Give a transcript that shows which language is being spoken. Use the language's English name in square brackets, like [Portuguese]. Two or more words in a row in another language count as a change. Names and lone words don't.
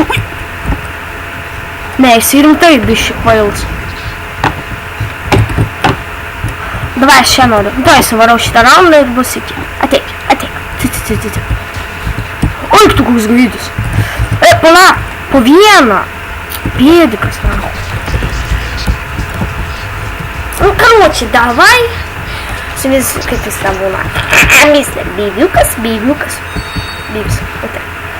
[Lithuanian] Ne, jis rimtai bišį kvails. Davai, aš čia noriu. Davai, suvarau šitą raundą ir bus iki. Ateik. Oi, tu koks greitis. Pala, po vieną. Pėdikas, man. [Russian] Ну, короче, давай. Как это с тобой? Мистер Бивюкас. Бивс. Вот так.